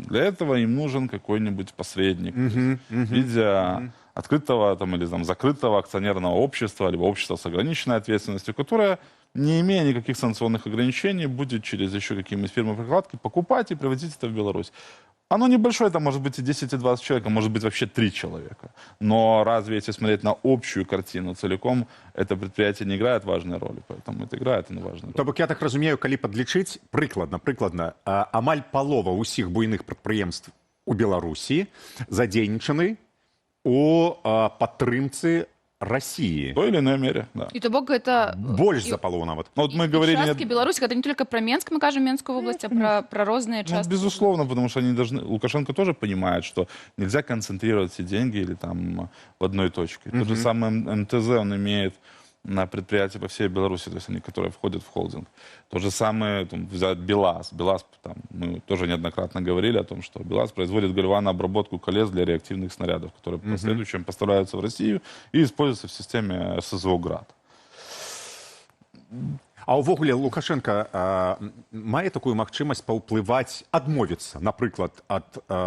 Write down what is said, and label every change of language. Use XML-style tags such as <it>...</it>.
<ru>Для этого им нужен какой-нибудь посредник. В виде открытого там, или там, закрытого акционерного общества, либо общества с ограниченной ответственностью, которое, не имея никаких санкционных ограничений, будет через еще какие-нибудь фирмы-прокладки покупать и привозить это в Беларусь. Оно небольшое, там может быть и 10, и 20 человек, а может быть вообще 3 человека. Но разве, если смотреть на общую картину целиком, это предприятие не играет важной роли, поэтому это играет важную роль.</ru> <be>То бок, я так разумею, калі падлічыць, прыкладна, амаль палова ўсіх буйных прадпрыемств у Беларусі задзейнічаны у падтрымцы России.</be> <ru>В той или иной мере, да. И то бок это... Больше за половину</ru> <be>нават.</be> <ru>Мы говорили... Частки Беларуси, это не только про Менск,</ru> <be>мы кажем</be> <ru>Менскую область, а про разные части. Безусловно, потому что они должны... Лукашенко тоже понимает, что нельзя концентрировать все деньги или там в одной точке. Тот же самый МТЗ, он имеет на предприятия по всей Беларуси, то есть они, которые входят в холдинг. То же самое, взять БелАЗ. БелАЗ, мы тоже неоднократно говорили о том, что БелАЗ производит гальванообработку колес для реактивных снарядов, которые в последующем поставляются в Россию и используются в системе ССО «Град».</ru> <be>А ўвогуле Лукашенко мае такую магчымасць паўплываць, адмовіцца, напрыклад, ад</be>